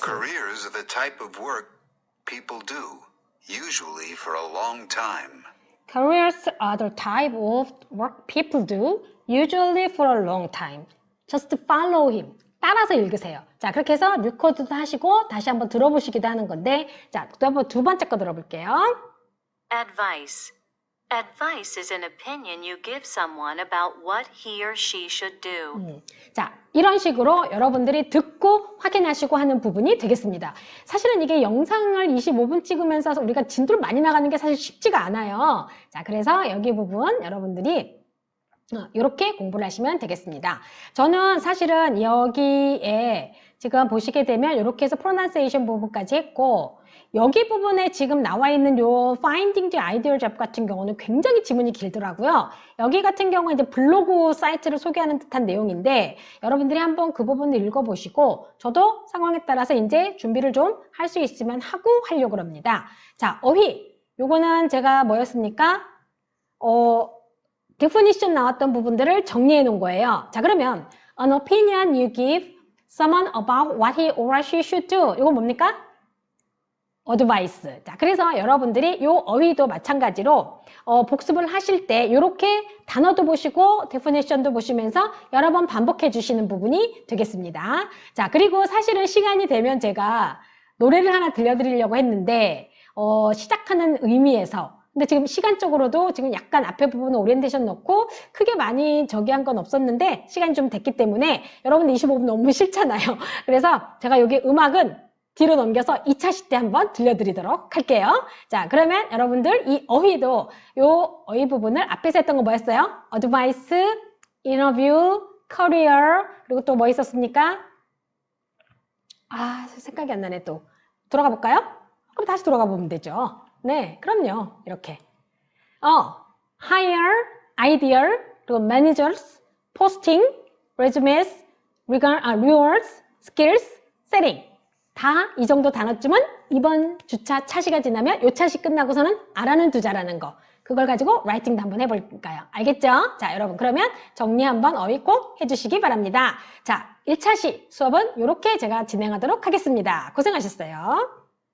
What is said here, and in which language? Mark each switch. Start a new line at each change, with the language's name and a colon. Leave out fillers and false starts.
English: Careers are the type of work people do, usually for a long time. Careers are the type of work people do, usually for a long time. Just follow him.
Korean: 따라서 읽으세요. 자, 그렇게 해서 리코드도 하시고 다시 한번 들어보시기도 하는 건데, 자, 또 한번 두 번째 거 들어볼게요.
English: Advice. Advice is an opinion you give someone about what he or she should do.
Korean: 자, 이런 식으로 여러분들이 듣고 확인하시고 하는 부분이 되겠습니다. 사실은 이게 영상을 25분 찍으면서 우리가 진도를 많이 나가는 게 사실 쉽지가 않아요. 자, 그래서 여기 부분 여러분들이 이렇게 공부를 하시면 되겠습니다. 저는 사실은 여기에 지금 보시게 되면 이렇게 해서 pronunciation 부분까지 했고, 여기 부분에 지금 나와 있는 요
English: finding the ideal job
Korean: 같은 경우는 굉장히 지문이 길더라고요. 여기 같은 경우는 이제 블로그 사이트를 소개하는 듯한 내용인데, 여러분들이 한번 그 부분을 읽어보시고, 저도 상황에 따라서 이제 준비를 좀 할 수 있으면 하고 하려고 합니다. 자, 어휘. 요거는 제가 뭐였습니까? definition 나왔던 부분들을 정리해 놓은 거예요. 자, 그러면
English: an opinion you give someone about what he or she should do.
Korean: 이건 뭡니까? advice. 자, 그래서 여러분들이 요 어휘도 마찬가지로 복습을 하실 때 이렇게 단어도 보시고 definition도 보시면서 여러 번 반복해 주시는 부분이 되겠습니다. 자, 그리고 사실은 시간이 되면 제가 노래를 하나 들려드리려고 했는데 시작하는 의미에서, 근데 지금 시간적으로도 지금 약간 앞에 부분에 오리엔테이션 넣고 크게 많이 저기 한 건 없었는데 시간이 좀 됐기 때문에 여러분들 25분 너무 싫잖아요. 그래서 제가 여기 음악은 뒤로 넘겨서 2차 시 때 한번 들려드리도록 할게요. 자, 그러면 여러분들 이 어휘도 요 어휘 부분을 앞에서 했던 거 뭐였어요?
English: advice, interview, career,
Korean: 그리고 또 뭐 있었습니까? 아, 생각이 안 나네 또. 돌아가 볼까요? 그럼 다시 돌아가 보면 되죠. 네, 그럼요. 이렇게.
English: hire, ideal,
Korean: 그리고
English: managers, posting, resumes, rewards, skills, setting.
Korean: 다 이 정도 단어쯤은 이번 주차 차시가 지나면 요 차시 끝나고서는 알아는 두자라는 거. 그걸 가지고 라이팅도 한번 해볼까요? 알겠죠? 자, 여러분 그러면 정리 한번 어휘 꼭 해주시기 바랍니다. 자, 1차 시 수업은 이렇게 제가 진행하도록 하겠습니다. 고생하셨어요.